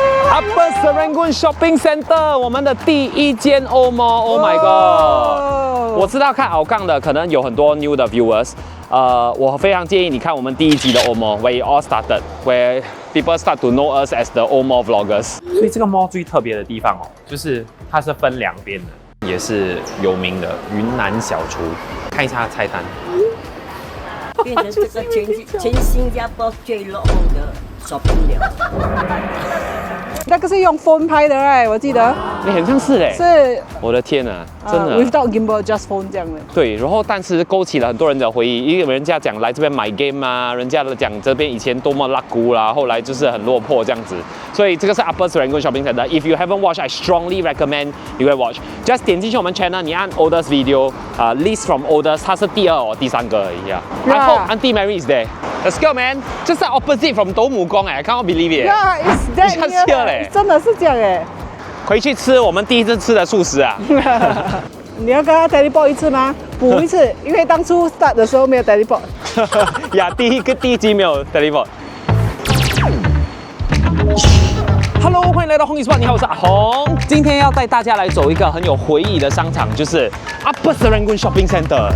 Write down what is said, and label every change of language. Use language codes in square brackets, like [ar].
[zh] Upper Serangoon Shopping Center， 我们的第一间欧 Mall。 [en] Oh my god！ [zh] 我知道看鳌岗的可能有很多 new 的 viewers。我非常建议你看我们第1集的 [en] Old Mall where it all started, where people start to know us as the Old Mall vloggers。 [zh] 所以这个 mall 最特别的地方哦，就是它是分2边的，也是有名的云南小厨。看一下菜单，变成这个全新加坡最 low 的shopping了。那个是用 phone 拍的right？我记得你很像是嘞，是我的天啊，真的。 [en] without gimbal just phone [zh] 这样的。对，然后但是勾起了很多人的回忆，因为人家讲来这边买 game 啊，人家讲这边以前多么拉古啦，后来就是很落魄这样子。所以这个是 [en] Upper Serangoon Shopping Centre。 If you haven't watched, I strongly recommend you go watch. [zh] Just 点进去我们 channel， 你按 oldest video， list from oldest， 它是第2或第3个而已啊。 [en] I hope Auntie Mary is there. Let's go, man！ [zh] 就是 [en] opposite from 斗母宫哎 ，can't believe it. Yeah, it's that Just here 嘞， [zh] 真的是这样哎。回去吃我们第1次吃的素食啊。你要跟他 teleport 一次吗？补一次，因为当初 start 的时候没有 teleport。呀，第一集没有 teleport。 Hello， 欢迎来到红衣spot，你好，我是阿红。今天要带大家来走一个很有回忆的商场，就是 Upper Serangoon Shopping Centre。